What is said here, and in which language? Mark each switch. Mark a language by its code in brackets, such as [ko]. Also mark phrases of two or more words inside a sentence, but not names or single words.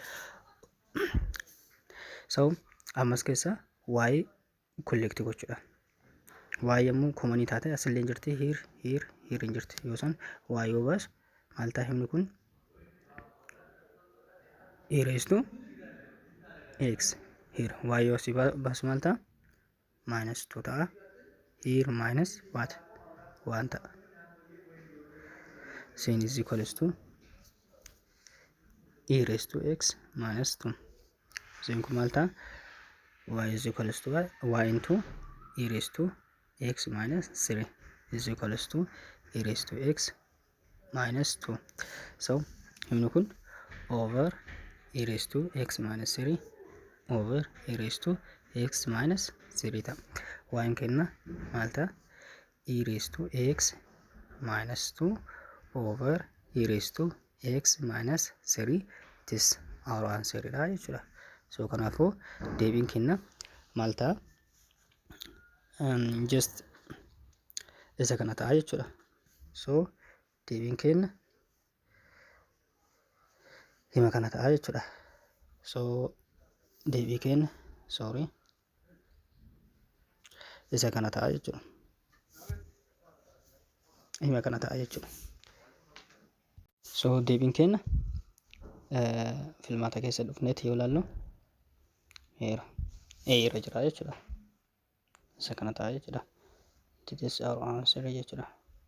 [om] So ammas keessa y collect gochuudha. Y yommuu common taate asillee jirti here hin jirti. Yoo san y yoo baas maal ta'a himni kun? [en] A raised to x here y [om] yoo si baas maal ta'a? Minus 2 ta'a. [en] Here minus what? [om] 1 ta'a. [en] Sin is equals to e raised to x minus 2. [om] Sin kun maal ta'a? [en] Y is equals to y into e raised to x minus 3 is equals to e raised to x minus 2. [om] So himni kun [en] over e raised to x minus 3 over e raised to x minus 3 [om] ta'a. Y kenna maal ta'a? [en] E raised to x minus 2 over e raised to x minus 3 it is our answer [om] dha jechuudha. So kanaafuu deebiin kenna maal ta'a? Just isa kana ta'a jechuudha. So deebiin kenna hima kana ta'a jechuudha. So deebii kenna sorry isa kana ta'a jechuudha. Hima kana ta'a jechuudha. So deebiin kenna filmaata keessa dhufneeti yoo ilaallu heera irra jira jechuudha. Isa kana ta'a jechuudha. [en] It is our answer jechuudha.